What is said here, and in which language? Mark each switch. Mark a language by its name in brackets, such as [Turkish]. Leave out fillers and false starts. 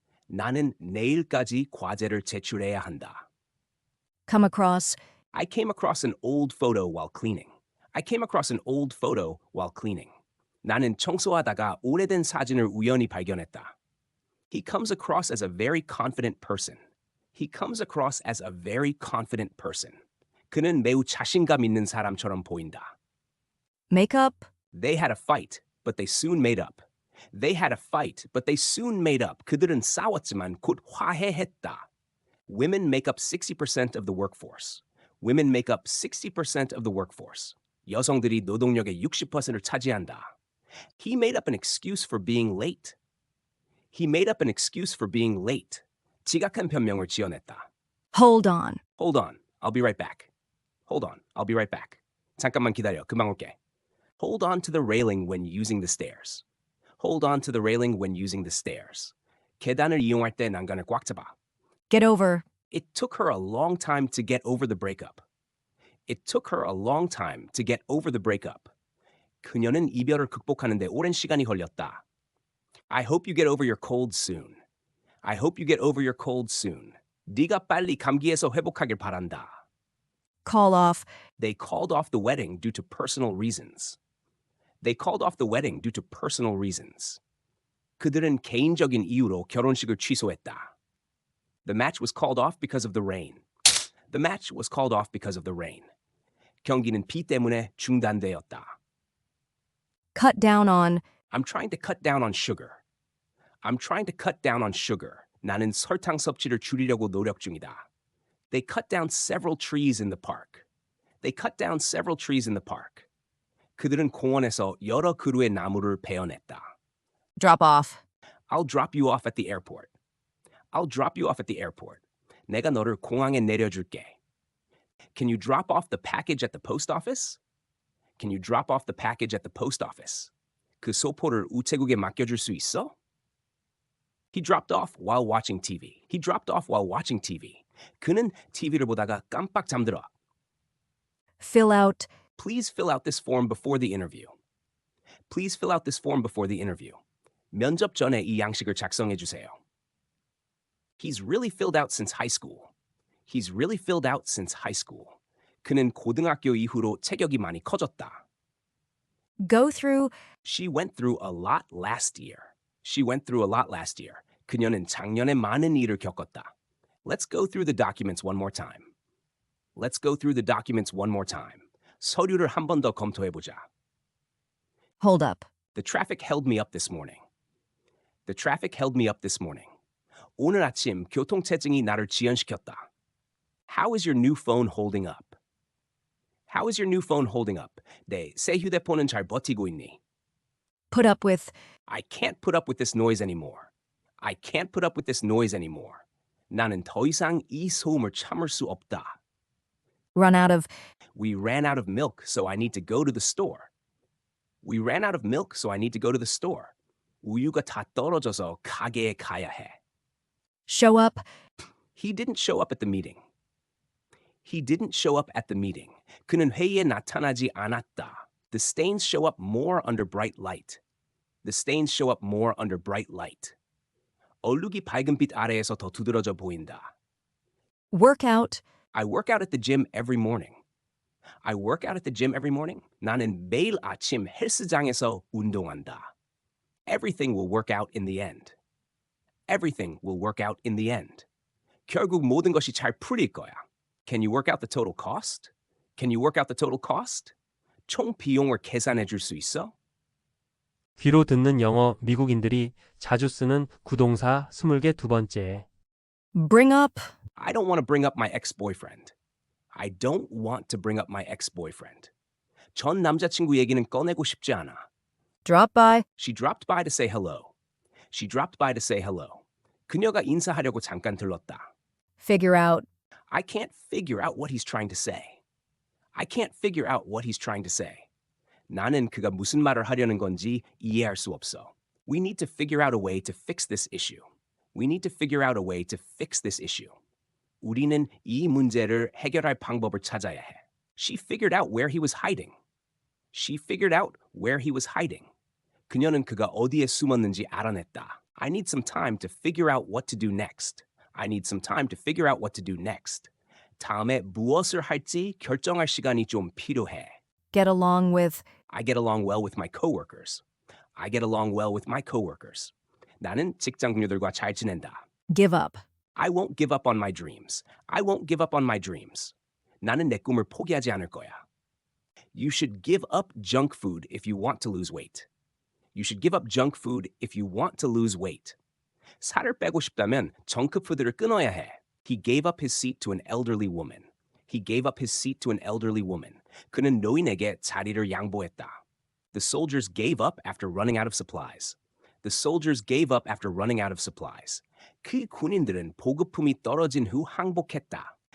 [Korean] 나는 내일까지 과제를 제출해야 한다. [English] Come across. I came across an old photo while cleaning. I came across an old photo while cleaning. [Korean] 나는 청소하다가 오래된 사진을 우연히 발견했다. [English] He comes across as a very confident person. He comes across as a very confident person. [Korean] 그는 매우 자신감 있는 사람처럼 보인다. [English] Make up. They had a fight, but they soon made up. They had a fight, but they soon made up. [Korean] 그들은 싸웠지만 곧 화해했다. [English] Women make up 60% of the workforce. Women make up 60% of the workforce. [Korean] 여성들이 노동력의 60%를 차지한다. [English] He made up an excuse for being late. He made up an excuse for being late. [Korean] 지각한 변명을 지어냈다. [English] Hold on. Hold on, I'll be right back. Hold on, I'll be right back. [Korean] 잠깐만 기다려, 금방 올게. [English] Hold on to the railing when using the stairs. Hold on to the railing when using the stairs. [Korean] 계단을 이용할 때 난간을 꽉 잡아. [English] Get over. It took her a long time to get over the breakup. It took her a long time to get over the breakup. [Korean] 그녀는 이별을 극복하는 데 오랜 시간이 걸렸다. [English] I hope you get over your cold soon. I hope you get over your cold soon. [Korean] 네가 빨리 감기에서 회복하길 바란다. [English] Call off. They called off the wedding due to personal reasons. They called off the wedding due to personal reasons. [Korean] 그들은 개인적인 이유로 결혼식을 취소했다. [English] The match was called off because of the rain. The match was called off because of the rain. [Korean] 경기는 비 때문에 중단되었다. [English] Cut down on. I'm trying to cut down on sugar. I'm trying to cut down on sugar. [Korean] 나는 설탕 섭취를 줄이려고 노력 중이다. [English] They cut down several trees in the park. They cut down several trees in the park. [Korean] 그들은 공원에서 여러 그루의 나무를 베어냈다. [English] Drop off. I'll drop you off at the airport. I'll drop you off at the airport. [Korean] 내가 너를 공항에 내려줄게. [English] Can you drop off the package at the post office? Can you drop off the package at the post office? [Korean] 그 소포를 우체국에 맡겨줄 수 있어? [English] He dropped off while watching TV. He dropped off while watching TV. [Korean] 그는 TV를 보다가 깜빡 잠들어. [English] Fill out. Please fill out this form before the interview. Please fill out this form before the interview. [Korean] 면접 전에 이 양식을 작성해 주세요. [English] He's really filled out since high school. He's really filled out since high school. [Korean] 그는 고등학교 이후로 체격이 많이 커졌다. [English] Go through. She went through a lot last year. She went through a lot last year. [Korean] 그녀는 작년에 많은 일을 겪었다. [English] Let's go through the documents one more time. Let's go through the documents one more time. [Korean] 서류를 한 번 더 검토해보자. [English] Hold up. The traffic held me up this morning. The traffic held me up this morning. [Korean] 오늘 아침 교통체증이 나를 지연시켰다. [English] How is your new phone holding up? How is your new phone holding up? [Korean] 네, 새 휴대폰은 잘 버티고 있니? [English] Put up with. I can't put up with this noise anymore. I can't put up with this noise anymore. [Korean] 나는 더 이상 이 소음을 참을 수 없다. [English] Run out of. We ran out of milk, so I need to go to the store. We ran out of milk, so I need to go to the store. [Korean] 우유가 다 떨어져서 가게에 가야 해. [English] Show up. He didn't show up at the meeting. He didn't show up at the meeting. [Korean] 그는 회의에 나타나지 않았다. [English] The stains show up more under bright light. The stains show up more under bright light. [Korean] 얼룩이 밝은 빛 아래에서 더 두드러져 보인다. [English] Work out. I work out at the gym every morning. I work out at the gym every morning. [Korean] 나는 매일 아침 헬스장에서 운동한다. [English] Everything will work out in the end. Everything will work out in the end. [Korean] 결국 모든 것이 잘 풀릴 거야. [English] Can you work out the total cost? Can you work out the total cost? [Korean] 총 비용을 계산해 줄 수 있어? 귀로 듣는 영어 미국인들이 자주 쓰는 구동사 20개 두 번째. [English] Bring up. I don't want to bring up my ex-boyfriend. I don't want to bring up my ex-boyfriend. [Korean] 전 남자친구 얘기는 꺼내고 싶지 않아. [English] Drop by. She dropped by to say hello. She dropped by to say hello. [Korean] 그녀가 인사하려고 잠깐 들렀다. [English] Figure out. I can't figure out what he's trying to say. I can't figure out what he's trying to say. [Korean] 나는 그가 무슨 말을 하려는 건지 이해할 수 없어. [English] We need to figure out a way to fix this issue. We need to figure out a way to fix this issue. [Korean] 우리는 이 문제를 해결할 방법을 찾아야 해. [English] She figured out where he was hiding. She figured out where he was hiding. [Korean] 그녀는 그가 어디에 숨었는지 알아냈다. [English] I need some time to figure out what to do next. I need some time to figure out what to do next. [Korean] 다음에 무엇을 할지 결정할 시간이 좀 필요해. [English] Get along with. I get along well with my coworkers. I get along well with my coworkers. [Korean] 나는 직장 동료들과 잘 지낸다. [English] Give up. I won't give up on my dreams. I won't give up on my dreams. [Korean] 나는 내 꿈을 포기하지 않을 거야. [English] You should give up junk food if you want to lose weight. You should give up junk food if you want to lose weight. [Korean] 살을 빼고 싶다면 정크푸드를 끊어야 해. [English] He gave up his seat to an elderly woman. He gave up his seat to an elderly woman. [Korean] 그는 노인에게 자리를 양보했다. [English] The soldiers gave up after running out of supplies. The soldiers gave up after running out of supplies. [Korean] 그 군인들은 보급품이 떨어진 후 항복했다.